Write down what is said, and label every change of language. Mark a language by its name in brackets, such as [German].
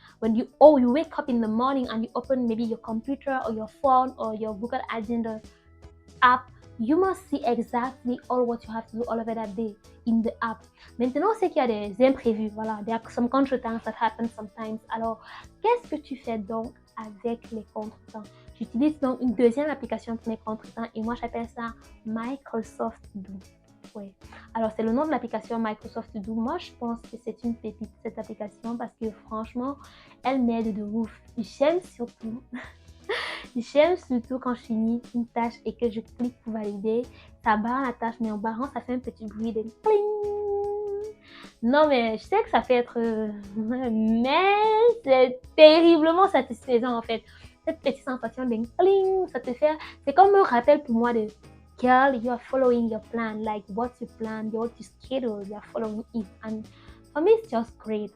[English] When you wake up in the morning and you open maybe your computer or your phone or your Google Agenda app, you must see exactly all what you have to do all over that day in the app. [French] Maintenant, c'est qu'il y a des imprévus, voilà, [English] there are some contretemps that happen sometimes. [French] Alors, qu'est-ce que tu fais donc avec les contretemps? J'utilise donc une deuxième application pour les contretemps et moi j'appelle ça Microsoft Do. Ouais. Alors, c'est le nom de l'application Microsoft To Do. Moi, je pense que c'est une pépite, cette application, parce que franchement, elle m'aide de ouf. J'aime surtout quand je finis une tâche et que je clique pour valider. Ça barre la tâche, mais en barrant, ça fait un petit bruit de cling. Non, mais je sais que ça fait être... mais c'est terriblement satisfaisant, en fait. Cette petite sensation de cling, ça te fait... C'est comme un rappel pour moi de... [English] Girl, you are following your plan. Like, what's your plan? What's your schedule? You are following it. And for me, it's just great.